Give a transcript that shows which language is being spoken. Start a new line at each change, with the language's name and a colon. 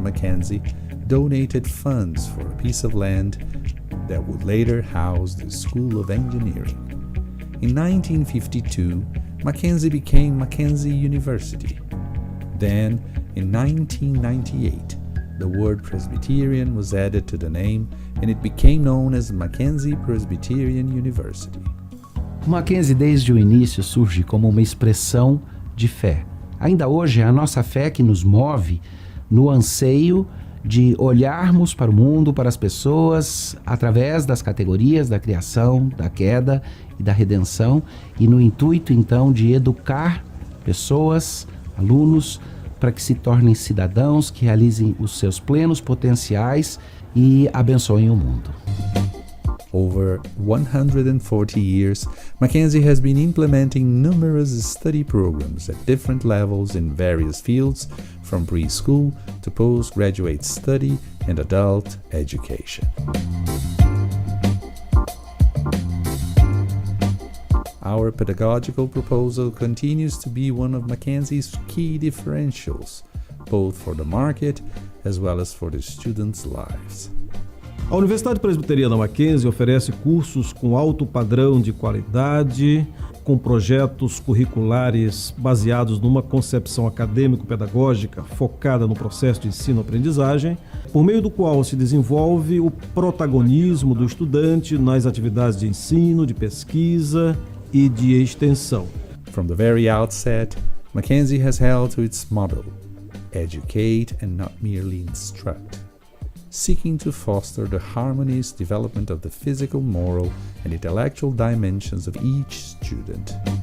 English: Mackenzie, donated funds for a piece of land that would later house the School of Engineering. In 1952, Mackenzie became Mackenzie University. Then, in 1998, the word Presbyterian was added to the name and it became known as Mackenzie Presbyterian University.
Portuguese: O Mackenzie, desde o início, surge como uma expressão de fé. Ainda hoje é a nossa fé que nos move no anseio de olharmos para o mundo, para as pessoas, através das categorias da criação, da queda e da redenção, e no intuito, então, de educar pessoas, alunos, para que se tornem cidadãos, que realizem os seus plenos potenciais e abençoem o mundo.
English: Over 140 years, Mackenzie has been implementing numerous study programs at different levels in various fields, from preschool to postgraduate study and adult education. Our pedagogical proposal continues to be one of Mackenzie's key differentials, both for the market as well as for the students' lives.
Portuguese: A Universidade Presbiteriana Mackenzie oferece cursos com alto padrão de qualidade, com projetos curriculares baseados numa concepção acadêmico-pedagógica focada no processo de ensino-aprendizagem, por meio do qual se desenvolve o protagonismo do estudante nas atividades de ensino, de pesquisa e de extensão.
English: From the very outset, Mackenzie has held to its motto, educate and not merely instruct, seeking to foster the harmonious development of the physical, moral, and intellectual dimensions of each student.